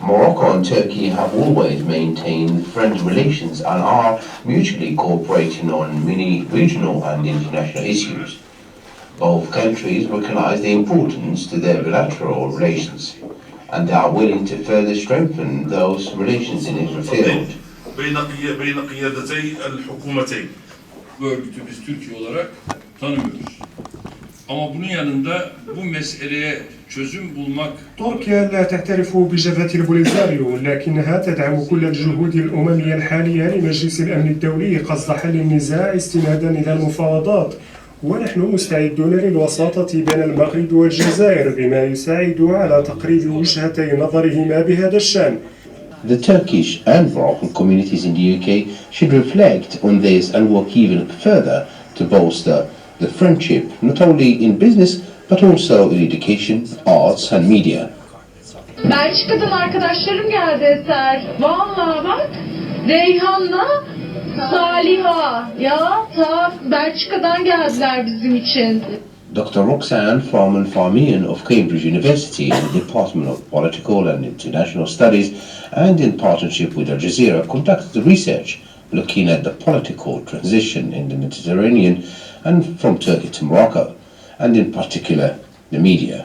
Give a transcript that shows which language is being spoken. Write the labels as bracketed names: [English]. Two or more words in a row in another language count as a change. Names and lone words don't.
[English] Morocco and Turkey have always maintained friendly relations and are mutually cooperating on many regional and international issues. Both countries recognize the importance to their bilateral relations, and they are willing to further strengthen those relations in every field. [Arabic] بين قيادتي الحكومتين. [Turkish] Bu örgütü biz Türkiye olarak tanımıyoruz. Ama bunun yanında bu meseleye çözüm bulmak [Arabic] تركيا لا تعترف بجبهة البوليساريو، لكنها تدعم كل الجهود الأممية الحالية لمجلس الأمن الدولي قصد حل النزاع استنادا إلى المفاوضات، ونحن مستعدون للوساطة بين المغرب والجزائر بما يساعد على تقريب وجهتي نظرهما بهذا الشأن. [English] The Turkish and Moroccan communities in the UK should reflect on this and work even further to bolster the friendship, not only in business but also in education, arts and media. [Turkish] Belçika'dan arkadaşlarım geldi Eser. Vallahi bak, Reyhan'la Saliha ya ta Belçika'dan geldiler bizim için. [English] Dr. Roxanne Farman-Farmian of Cambridge University in the Department of Political and International Studies and in partnership with Al Jazeera conducted research looking at the political transition in the Mediterranean and from Turkey to Morocco, and in particular the media.